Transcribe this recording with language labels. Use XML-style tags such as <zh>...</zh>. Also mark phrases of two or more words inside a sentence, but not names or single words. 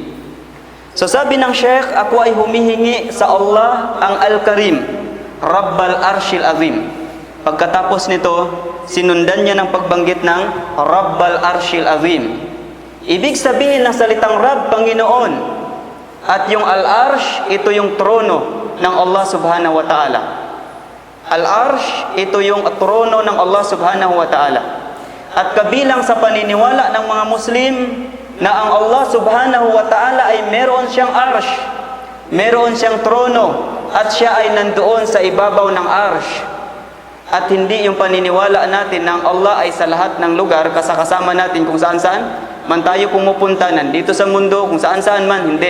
<tl>So sabi ng Sheikh, ako ay humihingi sa Allah ang Al-Karim,</tl> <ar>رب العرش العظيم.</ar> <tl>Pagkatapos nito, sinundan niya ng pagbanggit ng</tl> <ar>رب العرش العظيم.</ar> <tl>Ibig sabihin ng salitang Rabb, Panginoon. At yung Al-Arsh, ito yung trono ng Allah</tl> <ar>سبحانه وتعالى.</ar> <tl>Al-Arsh, ito yung trono ng Allah</tl> <ar>سبحانه وتعالى.</ar> <tl>At kabilang sa paniniwala ng mga Muslim, na ang Allah</tl> <ar>سبحانه وتعالى</ar> <tl>ay meron siyang arsh, meron siyang trono, at siya ay nandoon sa ibabaw ng arsh. At hindi yung paniniwala natin na ang Allah ay sa lahat ng lugar, kasama natin kung saan-saan man tayo pumupunta, nandito sa mundo, kung saan-saan man, hindi.</tl>